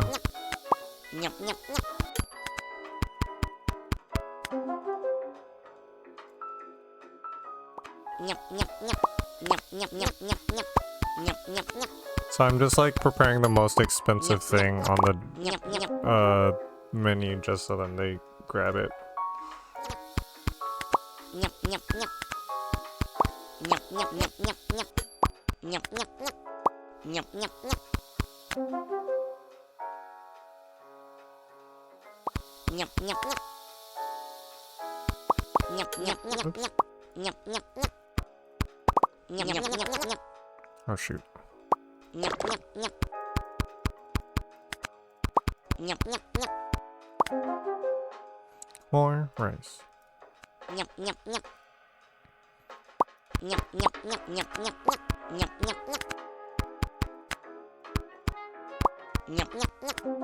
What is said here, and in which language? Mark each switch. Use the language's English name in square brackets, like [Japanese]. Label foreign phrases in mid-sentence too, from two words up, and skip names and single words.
[English] Nyap, nyap, nyap. Nyap, nyap, nyap. Nyap, nyap, nyap, nyap, nyap. Nyap, nyap, nyap. So I'm just like preparing the most expensive thing on the Nyap, nyap. menu just so then they grab it. Nyap, nyap, nyap. Nyap, nyap, nyap, nyap, nyap. Nyap, nyap, nyap. Nyap, nyap, nyap. Nyap, nyap, nyap. Nyap, nyap, nyap, nyap. Nyap, nyap, nyap. Nyap, nyap, nyap, nyap, nyap. Oh shoot. Nyap, nyap, nyap. Nyap, nyap, nyap. More rice. Nyap, nyap, nyap. Nyap, nyap, nyap, nyap, nyap, nyap. Nyap, nyap, nyap. Nyap, nyap, nyap.